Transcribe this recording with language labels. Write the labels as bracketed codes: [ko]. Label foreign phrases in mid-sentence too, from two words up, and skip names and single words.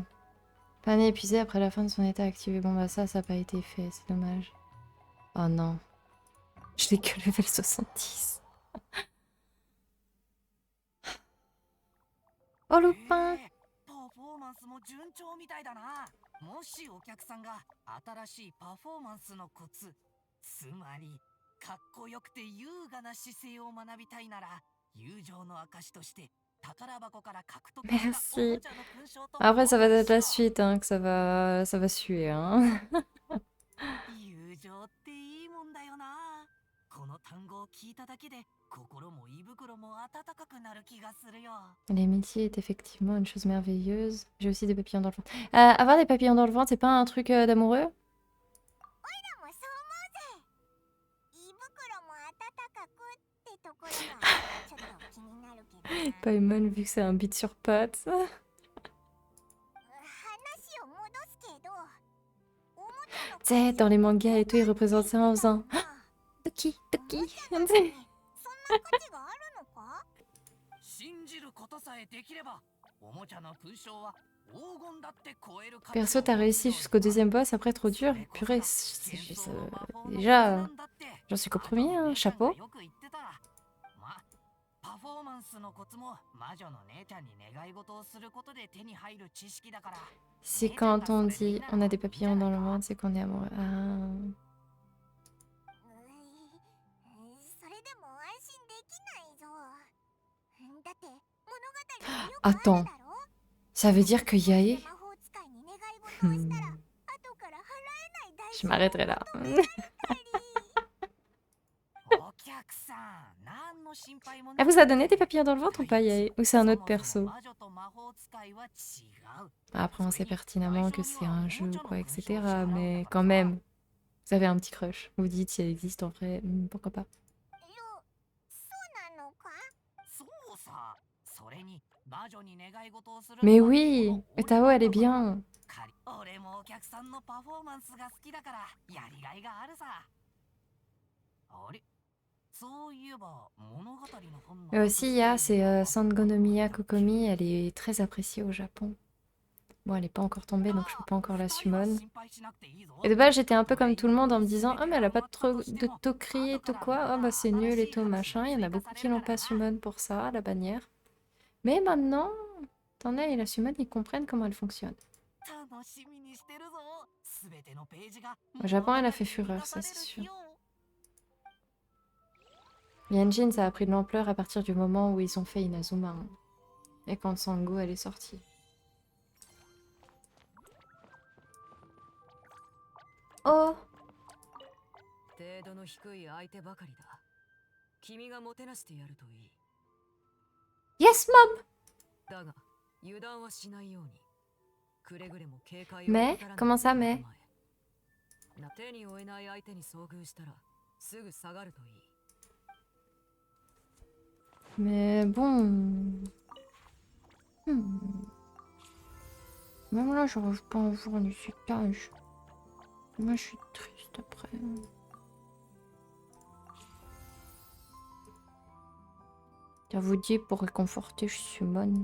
[fr] Pan est épuisé après la fin de son état activé. Bon bah ça n'a pas été fait, c'est dommage. Oh non. Je n'ai que level 70. Oh Lupin! [ja] パフォーマンスも順調みたいだな。もしお客さんが新しいパフォーマンスのコツ、つまりかっこよくて優雅な姿勢を学びたいなら、友情の証として宝箱から獲得したおも [fr] Merci. [ja] ちゃの勲章と [fr] Après, ça va être la [ja] 交換し [fr] suite, hein, que ça va suer, hein. [ja] ろ友情っていいもんだよな。この単語を聞いただけで心も胃袋も温かくなる気がするよ。 [fr] L'amitié est effectivement une chose merveilleuse. J'ai aussi des papillons dans le ventre. Avoir des papillons dans le ventre, c'est pas un truc d'amoureux? [ja] もそう思うぜ。胃袋も温かくってところがちょっと気になるけどな。 [fr] Paimon, vu que c'est un beat sur pattes. [ja] 話を戻すけど、おもちゃの [fr] Tu sais, dans les mangas et tout, ils représentent ça en faisant Toki, Toki. [ja] そんな価値があるのか？信じることさえできれば、おもちゃの勲章は黄金だって超える。 [fr] Perso, t'as réussi jusqu'au deuxième boss, après trop dur. Purée, déjà, j'en suis qu'au premier, hein, chapeau. [ja] パフォーマンスのコツも魔女の姉ちゃんに願い事をすることで手に入る知識だから。 [fr] C'est quand on dit on a des papillons dans le ventre, c'est qu'on est amoureux. Ah. [ja] それでも安心できないぞ。だって物語によくある [fr] Attends, [ja] だろ。 [fr] ça veut dire que Yae... [ja] 魔法使いに願い事をしたら後から払え [fr] Je m'arrêterai là. [ja] お客さん、何の心配もない。 [fr] Elle vous a donné des papillons dans le ventre ou pas, Yae? Ou c'est un autre [ja] そもそも [fr] perso? [ja] 魔女と魔法使いは違う。 [fr] Après, on sait pertinemment que c'est un jeu ou quoi, etc. Mais quand う même, vous avez un petit crush. Vous dites si elle existe en vrai, pourquoi pas. [ja] そうなのか？そうさ。それに魔女に願い事をする [fr] Mais [ja] のは [fr] oui, [ja] この [fr] Tao, [ja] 俺 [fr] elle est [ja] なんだから。 [fr] bien. [ja] 俺もお客さんのパフォーマンスが好きだからやりがいがあるさ。あれ、そういえば物語の本の [fr] Et aussi, il y a, c'est Sangonomiya Kokomi, elle est très appréciée au Japon. Bon, elle n'est pas encore tombée, donc je peux pas encore la summon. Et de base, j'étais un peu comme tout le monde en me disant « Ah, mais elle a pas trop de Tokri et tout quoi. Ah, bah c'est nul et tout, machin. » Il y en a beaucoup qui l'ont pas summon pour ça, la bannière. Mais maintenant, t'en as et la summon, ils comprennent comment elle fonctionne. Au Japon, elle a fait fureur, ça c'est sûr. Yanjin, ça a pris de l'ampleur à partir du moment où ils ont fait Inazuma. Hein. Et quand Sango, elle est sortie. Oh! [ja] 程度の低い相手ばかりだ。君がもてなしてやるといい。 [en] Yes, mom! [ja] だが、油断はしないように。くれぐれも警戒を [fr] Mais? [ja] 怠らない [fr] Comment ça, mais? [ja] 手に負えない相手に遭遇したら、すぐ下がるといい。 [fr] Mais bon... Même là, j'arrive pas à voir les étages. Moi, je suis triste après. À vous dire, pour réconforter, je suis bonne.